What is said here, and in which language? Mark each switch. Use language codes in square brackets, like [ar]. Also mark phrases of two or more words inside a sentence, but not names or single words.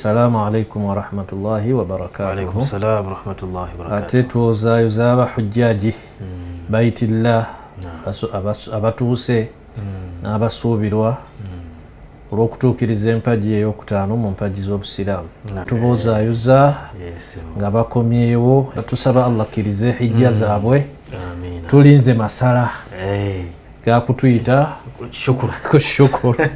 [ar] السلام عليكم ورحمة الله وبركاته. وعليكم السلام ورحمة الله وبركاته. [lg] Ate tuwozaayoza abahujjaji baitillah abatuuse n'abasuubirwa olw'okutuukiriza empagi ey'okutaano mu mpagi z'obusiraamu. Tuboozaayoza nga bakomyewo, tusaba Allah akkirize hijja zaabwe, tulinze masala gakutuyita shukuru.